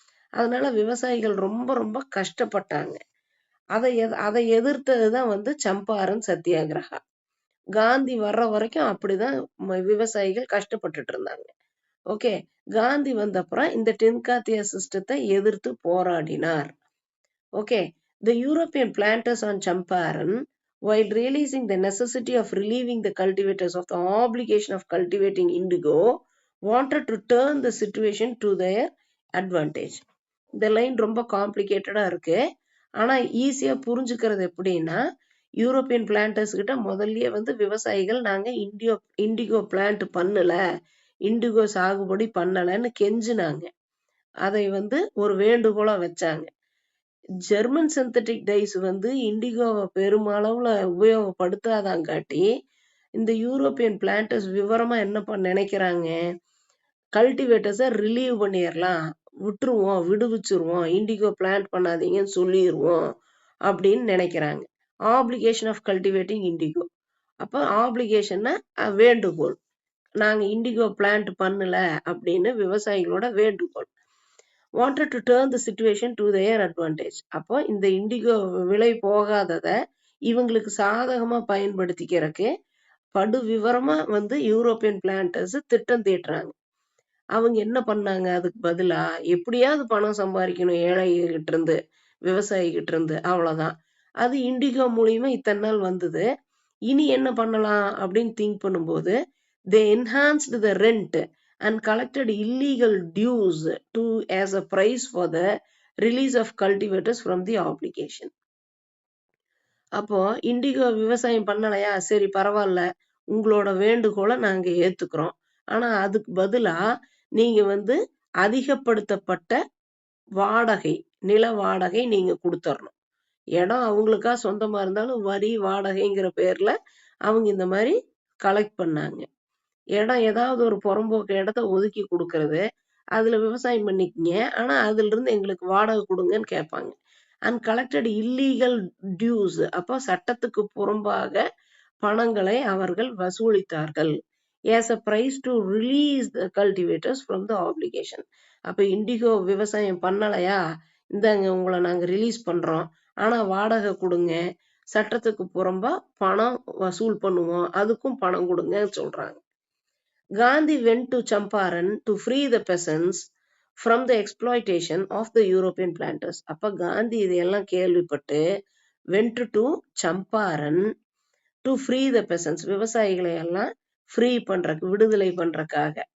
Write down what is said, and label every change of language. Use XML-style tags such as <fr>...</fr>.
<ta>அதனால விவசாயிகள் ரொம்ப ரொம்ப கஷ்டப்பட்டாங்க. அதை எதிர்த்ததுதான் வந்து சம்பாரன் சத்தியாகிரகா. காந்தி வர்ற வரைக்கும் அப்படிதான் விவசாயிகள் கஷ்டப்பட்டுட்டு இருந்தாங்க. ஓகே, காந்தி வந்த அப்புறம் இந்த டின்காத்தியா சிஸ்டத்தை எதிர்த்து போராடினார்.</ta> <en>Okay, the European planters on Champaran, while realizing the necessity of relieving the cultivators of the obligation of cultivating indigo, wanted to turn the situation to their advantage.</en> <ta>இந்த லைன் ரொம்ப காம்ப்ளிகேட்டடா இருக்கு. ஆனா ஈஸியா புரிஞ்சுக்கிறது எப்படின்னா, யூரோப்பியன் பிளான்டர்ஸ் கிட்ட முதல்லயே வந்து விவசாயிகள் நாங்க இண்டிகோ பிளான்ட் பண்ணல, இண்டிகோ சாகுபடி பண்ணலன்னு கெஞ்சினாங்க. அதை வந்து ஒரு வேண்டுகோளா வச்சாங்க. ஜெர்மன் சிந்தட்டிக் டைஸ் வந்து இண்டிகோவை பெருமளவுல உபயோகப்படுத்தாதாங்காட்டி இந்த யூரோப்பியன் பிளான்டர்ஸ் விவரமா என்ன நினைக்கிறாங்க, கல்டிவேட்டர்ஸை ரிலீவ் பண்ணிடலாம், விடுவிச்சிருவோம், இண்டிகோ பிளான்ட் பண்ணாதீங்கன்னு சொல்லிடுவோம் அப்படின்னு நினைக்கிறாங்க.</ta> <en>Application of cultivating indigo.</en> <ta>அப்ப ஆப்ளிகேஷன்னா வேண்டுகோள், நாங்க இண்டிகோ பிளான்ட் பண்ணல அப்படின்னு விவசாயிகளோட வேண்டுகோள்.</ta> <en>wanted to turn the situation to their advantage.</en> <ta>அப்போ இந்த இண்டிகோ விலை போகாதத இவங்களுக்கு சாதகமா பயன்படுத்திக்கிறதுக்கு படு விவரமா வந்து யூரோப்பியன் பிளான்டர்ஸ் திட்டம் தீட்டுறாங்க. அவங்க என்ன பண்ணாங்க, அதுக்கு பதிலா எப்படியாவது பணம் சம்பாதிக்கணும் ஏழைகிட்ட இருந்து, விவசாயிகிட்ட இருந்து, அவ்வளவுதான். அது இண்டிகோ மூலியமா இத்தனை நாள் வந்தது, இனி என்ன பண்ணலாம் அப்படின்னு திங்க் பண்ணும்போது</ta> <en>they enhanced the rent and collected illegal dues as a price for the release of cultivators from the obligation.</en> <ta>அப்போ இண்டிகோ விவசாயம் பண்ணலையா, சரி பரவாயில்ல, உங்களோட வேண்டுகோளை நாங்க ஏத்துக்கிறோம், ஆனா அதுக்கு பதிலா நீங்க வந்து அதிகப்படுத்தப்பட்ட வாடகை, நில வாடகை நீங்க கொடுத்துடணும். இடம் அவங்களுக்கா சொந்தமா இருந்தாலும் வரி வாடகைங்கிற பேர்ல அவங்க இந்த மாதிரி கலெக்ட் பண்ணாங்க. இடம் ஏதாவது ஒரு புறம்போக்கு இடத்த ஒதுக்கி கொடுக்கறது, அதுல விவசாயம் பண்ணிக்கங்க, ஆனா அதுல இருந்து எங்களுக்கு வாடகை கொடுங்கன்னு கேட்பாங்க.</ta> <en>and collected illegal dues,</en> <ta>அப்போ சட்டத்துக்கு புறம்பாக பணங்களை அவர்கள் வசூலித்தார்கள்.</ta> <en>as a price to release the cultivators from the obligation.</en> <ta>அப்ப இண்டிகோ விவசாயம் பண்ணலையா, இந்தாங்க உங்களை நாங்க ரிலீஸ் பண்றோம், ஆனா வாடகை கொடுங்க, சட்டத்துக்கு புறம்பா பணம் வசூல் பண்ணுவோம், அதுக்கும் பணம் கொடுங்க சொல்றாங்க.</ta> <en>Gandhi went to Champaran to free the peasants from the exploitation of the European planters.</en> <ta>அப்ப காந்தி இதையெல்லாம் கேள்விப்பட்டு</ta> <en>went to Champaran to free the peasants,</en> <ta>விவசாயிகளை எல்லாம் ஃப்ரீ பண்றதுக்கு, விடுதலை பண்றதுக்காக.</ta>